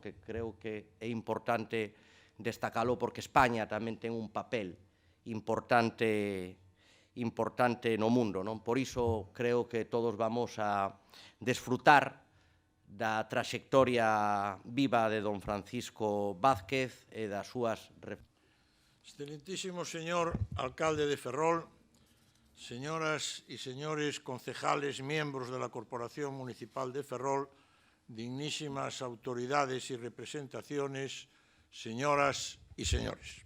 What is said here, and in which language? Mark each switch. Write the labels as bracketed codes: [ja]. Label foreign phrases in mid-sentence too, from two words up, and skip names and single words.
[gl] Que creo que é importante destacalo, porque España tamén ten un papel importante no mundo, non? Por iso creo que todos vamos a desfrutar da traxectoria viva de don Francisco Vázquez e das súas reflexiones. [es] Excelentísimo señor alcalde de Ferrol, señoras y señores concejales, miembros de la Corporación Municipal de Ferrol, dignísimas autoridades y representaciones, señoras y señores.